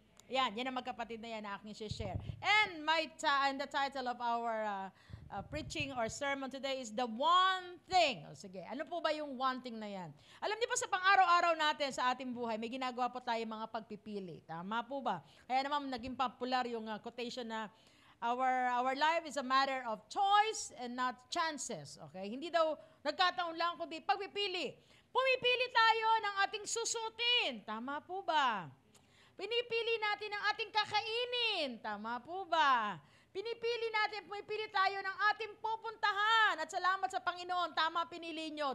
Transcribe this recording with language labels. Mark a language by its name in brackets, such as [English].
[Filipino] Yan ang magkapatid na yan na aking share. [English] And the title of our preaching or sermon today is The One Thing. [Filipino] O sige, ano po ba yung one thing na yan? Alam niyo po sa pang-araw-araw natin sa ating buhay, may ginagawa po tayo mga pagpipili. Tama po ba? Kaya naman naging popular yung quotation na [English] Our life is a matter of choice and not chances. [Filipino] Okay? Hindi daw nagkataon lang, kundi pagpipili. Pumipili tayo ng ating susutin. Tama po ba? Pinipili natin ang ating kakainin. Tama po ba? Pumipili tayo ng ating pupuntahan. At salamat sa Panginoon, tama pinili nyo.